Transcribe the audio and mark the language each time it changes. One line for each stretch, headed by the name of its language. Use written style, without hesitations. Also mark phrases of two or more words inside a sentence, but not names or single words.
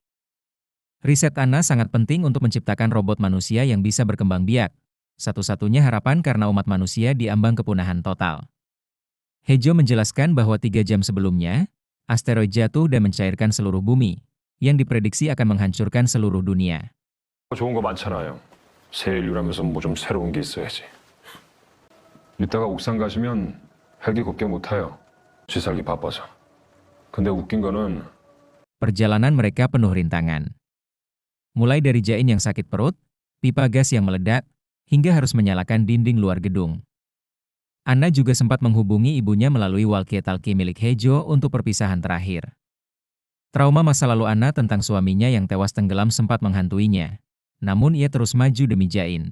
Indonesian: Riset Anna sangat penting untuk menciptakan robot manusia yang bisa berkembang biak, satu-satunya harapan karena umat manusia diambang kepunahan total. Hejo menjelaskan bahwa 3 jam sebelumnya, asteroid jatuh dan mencairkan seluruh bumi, yang diprediksi akan menghancurkan seluruh dunia.
Korean: 좋은 거 많잖아요. 새 인류라면서 뭐 좀 새로운 게 있어야지. 이따가 옥상 가시면 헬기 곱게 못 타요. 쥐살기 바빠서. 근데 웃긴 거는
Indonesian: Perjalanan mereka penuh rintangan. Mulai dari Jain yang sakit perut, pipa gas yang meledak, hingga harus menyalakan dinding luar gedung. Anna juga sempat menghubungi ibunya melalui walkie-talkie milik Hejo untuk perpisahan terakhir. Trauma masa lalu Anna tentang suaminya yang tewas tenggelam sempat menghantuinya, namun ia terus maju demi Jain.